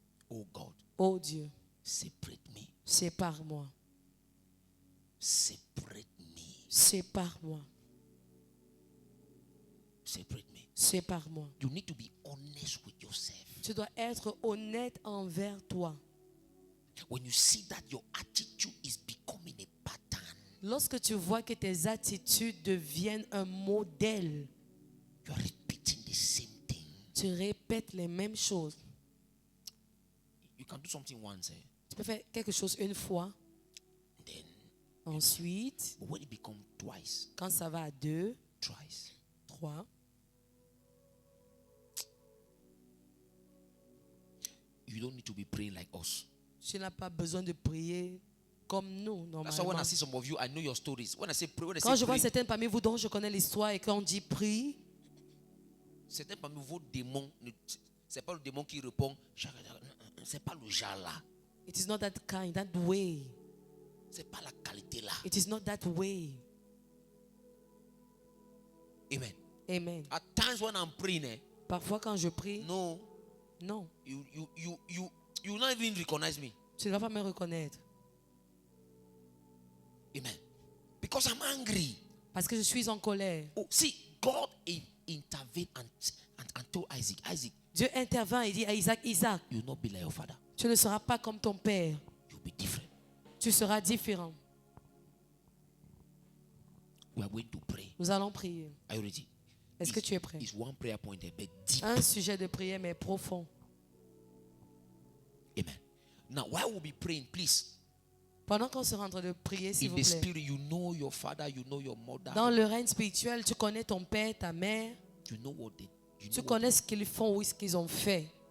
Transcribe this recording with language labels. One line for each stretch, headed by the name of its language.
English: Oh God,
French: Oh Dieu,
English: separate me.
French: sépare-moi.
English: Separate me.
French: Sépare-moi.
English: Separate me.
French: Sépare-moi.
English: You need to be honest with yourself.
French: Tu dois être honnête envers toi.
English: When you see that your attitude is becoming a pattern,
French: Lorsque tu vois que tes attitudes deviennent un modèle,
English: you are repeating the same thing.
French: tu répètes les mêmes choses.
English: You can do something once,
French: Tu peux faire quelque chose une fois,
English: then
French: ensuite,
English: but when it becomes twice,
French: quand ça va à 2,
English: thrice, 3, you don't need to be praying like us.
French: tu n'as pas besoin de prier comme nous,
English: That's why when I
French: normalement.
English: see some of you, I know your stories. When I say pray, when I
French: Quand
English: say
French: je vois
English: pray,
French: certains parmi vous dont je connais l'histoire et quand on dit prie, certains parmi vos démons, c'est pas le démon qui répond, c'est pas le genre là,
English: it is not that kind, that way.
French: c'est pas la qualité là.
English: It is not that way. Amen. Amen. At times when I'm praying,
French: Parfois quand je prie,
English: no,
French: non,
English: you not even recognize me.
French: tu ne vas pas me reconnaître.
English: Amen. Because I'm angry.
French: Parce que je suis en colère.
English: Oh, see, God intervened and told Isaac,
French: Dieu intervient et dit à Isaac, Isaac,
English: you will not be like your father.
French: tu ne seras pas comme ton père.
English: You'll be different.
French: Tu seras différent.
English: We are going to pray.
French: Nous allons prier.
English: Are you ready?
French: Est-ce que tu es prêt?
English: It's one prayer point there, but deep.
French: Un sujet de prière, mais profond. Amen.
English: Now, while we'll be praying, please,
French: Pendant qu'on se rend de prier, s'il
English: in
French: vous
English: the
French: plaît.
English: spirit, you know your father, you know your mother,
French: Dans le règne spirituel, tu connais ton père, ta mère.
English: you know what they, you
French: Tu
English: know what
French: connais ce qu'ils font ou ce qu'ils ont fait.